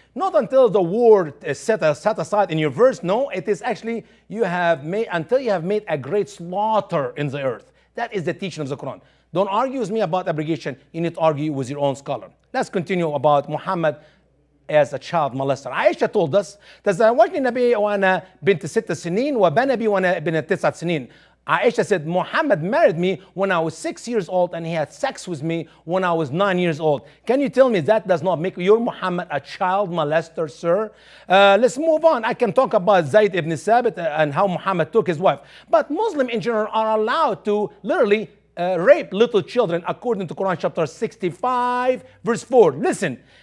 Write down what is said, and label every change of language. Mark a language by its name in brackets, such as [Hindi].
[English] Not until the war is set aside in your verse. No, it is actually until you have made a great slaughter in the earth. That is the teaching of the Quran. Don't argue with me about abrogation. You need to argue with your own scholar. Let's continue about Muhammad as a child molester. [Arabic] عائشة [English] told us [Arabic] تزوجني النبي وأنا بنت 6 سنين وبنى بي وأنا بنت 9 سنين. [English] Aisha said Muhammad married me when I was 6 years old and he had sex with me when I was 9 years old. Can you tell me that does not make your Muhammad a child molester, sir? Let's move on. I can talk about Zayd ibn Thabit and how Muhammad took his wife. But Muslims in general are allowed to literally rape little children according to Quran chapter 65 verse 4. Listen.